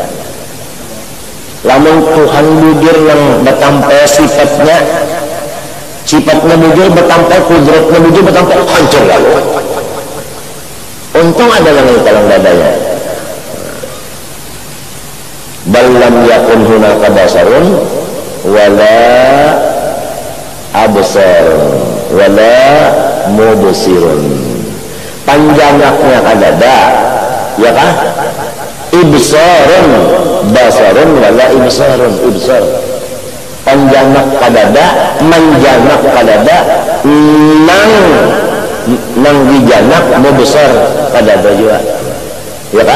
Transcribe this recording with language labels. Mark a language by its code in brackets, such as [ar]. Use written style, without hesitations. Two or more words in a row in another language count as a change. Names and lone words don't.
[bjn] Lamun Tuhan bujur yang bertampil sifatnya bujur bertampil, kudratnya bujur bertampil, hancur lalu. Untung ada yang dalam dadanya. [ar] بل لم يكن هناك بصر ولا أبصار ولا مبصر. [bjn] Panjangnya kadada, ya kah? [ar] إبصار بصر ولا إبصار. [bjn] Ibsar panjangnya kadada, manjangnya kadada, nang dijanak mubsar kadada juga, ya kah?